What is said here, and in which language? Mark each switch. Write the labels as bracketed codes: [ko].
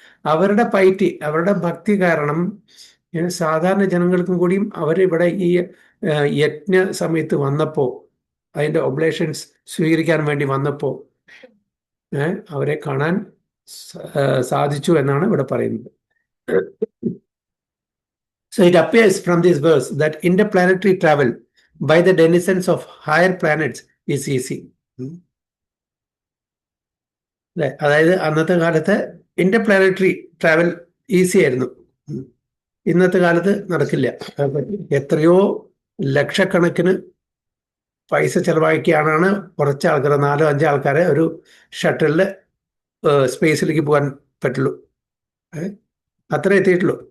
[ml] അവരുടെ പൈറ്റി, അവരുടെ ഭക്തി കാരണം സാധാരണ ജനങ്ങൾക്കും കൂടിയും അവരിവിടെ ഈ യജ്ഞ സമയത്ത് വന്നപ്പോൾ, അതിൻ്റെ ഒബ്ലേഷൻസ് സ്വീകരിക്കാൻ വേണ്ടി വന്നപ്പോൾ അവരെ കാണാൻ സാധിച്ചു എന്നാണ് ഇവിടെ പറയുന്നത്. [en] So it appears from this verse that interplanetary travel by the denizens of higher planets is easy. [ml] അതായത് അന്നത്തെ കാലത്ത് [en] interplanetary travel easy [ml] ആയിരുന്നു. ഇന്നത്തെ കാലത്ത് നടക്കില്ല. എത്രയോ ലക്ഷക്കണക്കിന് പൈസ ചെലവാക്കിയാണ് കുറച്ച് ആൾക്കാർ, 4-5 ആൾക്കാരെ ഒരു ഷട്ടിലിൽ സ്പേസിലേക്ക് പോകാൻ പറ്റുള്ളൂ. അത്ര എത്തിയിട്ടുള്ളൂ.